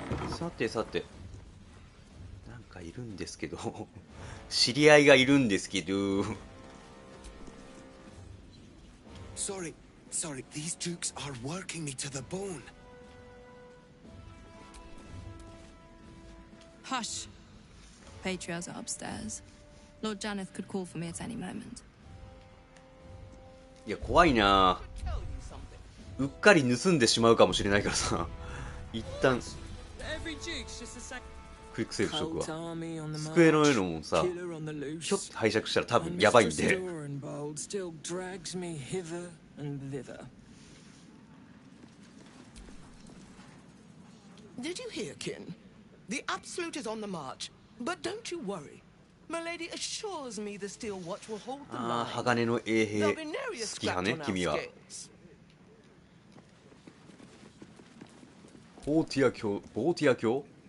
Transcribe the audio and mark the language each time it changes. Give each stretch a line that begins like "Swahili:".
Japanese: さてさて、なんかいるんですけど知り合いがいるんですけど。
English: Sorry, these dukes are working me to the bone. Hush. Patriarchs are upstairs. Lord Janeth could call for me at any moment.
Japanese: いや、怖いな。うっかり盗んでしまうかもしれないからさ。一旦クイックセーブしとくわ。机の上のもんさ、ひょっと拝借したら多分やばいんで。
English: Did you hear, kin? The Absolute is on the march, but don't you worry. My lady assures me the Steel Watch will hold the line.
Japanese: ああ、鋼の衛兵好き派ね、君は。ボーティア卿、ボーティア卿。